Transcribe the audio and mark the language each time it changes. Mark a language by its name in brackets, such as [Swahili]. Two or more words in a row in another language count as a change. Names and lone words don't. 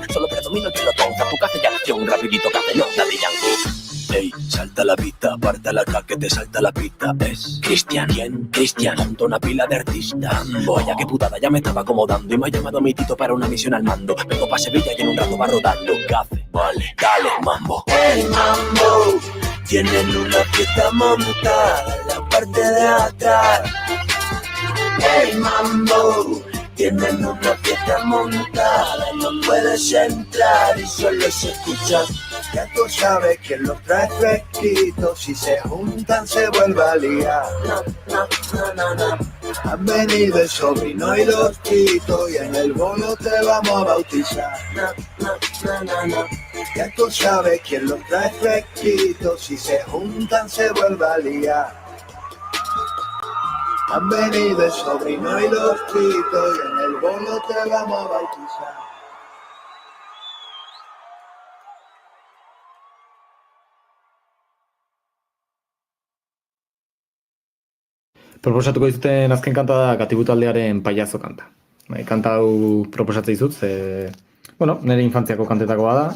[Spanish] Solo predomino el pelotón, zapuca hace ya acción, rapidito castellón, la de Yankee. Ey, salta la pista, aparta la que te salta la pista. Es Cristian, ¿quién? Cristian, junto a una pila de artistas. Vaya que putada, ya me estaba acomodando y me ha llamado mi tito para una misión al mando. Vengo pa' Sevilla y en un rato va rodando. ¿Qué hace? Vale, dale, mambo. Hey, mambo, tienen una fiesta montada en la parte de atrás. Hey, mambo, tienen una fiesta montada, no puedes entrar y solo se escucha. Ya tú sabes quién los trae fresquitos, si se juntan se vuelve a liar. Han venido el sobrino y los titos y en el bolo te vamos a bautizar. Ya tú sabes quién los trae fresquitos, si se juntan se vuelve a liar. Han venido el sobrino y los titos y en el bolo te vamos a bautizar. [Basque] Proposatuko dizuten azken kanta da Gatibu taldearen Pailazo kanta. Kanta hau proposatzen dizut, nire infantziako kantetakoa da.